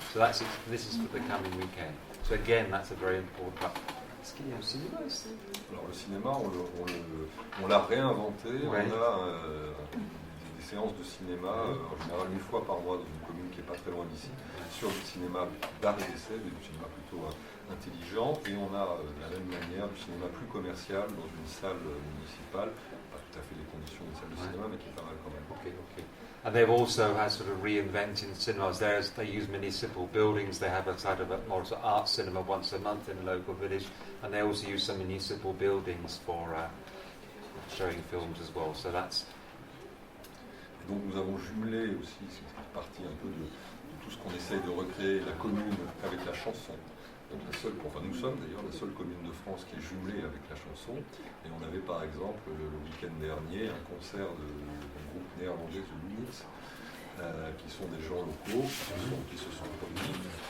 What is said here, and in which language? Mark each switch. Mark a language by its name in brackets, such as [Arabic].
[English] So this is for the coming weekend. So again, that's a very important part. [French] Est-ce qu'il y a un cinéma ici? Alors le cinéma, on l'a réinventé. Ouais. On a des séances de cinéma, en général une fois par mois dans une commune qui n'est pas très loin d'ici, sur du cinéma d'art et d'essai, du cinéma plutôt intelligent, et on a de la même manière du cinéma plus commercial dans une salle municipale, pas tout à fait les conditions d'une salle de cinéma, mais qui est pas mal quand même. [English] Okay. And they've also had sort of reinventing cinemas. They use municipal buildings. They have a sort of art cinema once a month in a local village, and they also use some municipal buildings for showing films as well. So that's. [French] Donc nous avons jumelé aussi, c'est partie un peu de tout ce qu'on essaye de recréer, la commune avec la chanson. Donc nous sommes d'ailleurs la seule commune de France qui est jumelée avec la chanson. Et on avait par exemple le week-end dernier un concert d'un groupe néerlandais, The Lunis, qui sont des gens locaux qui se sont produits.